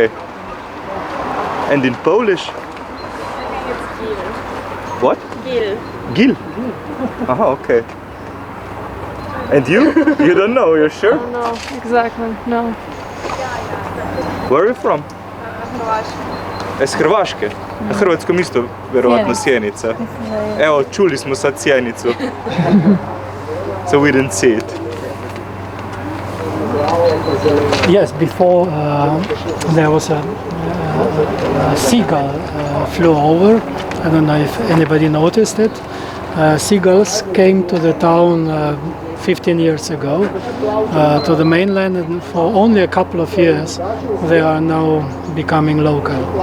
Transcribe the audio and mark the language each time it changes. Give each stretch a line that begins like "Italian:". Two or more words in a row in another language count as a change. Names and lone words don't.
English: And in Polish? What? Gil. Gil? Oh, okay. And you? You don't know, you're sure? No, exactly, no. Where are you from?
Croatian: S Hrvaške. Na hrvatskom isto vjerovatno Sjenica. Evo, čuli smo sad Sjenicu.
English: So we didn't see it. Yes, before there was a seagull flew over. I don't know if anybody noticed it. Seagulls came to the town 15 years ago to the mainland, and for only a couple of years they are now becoming local.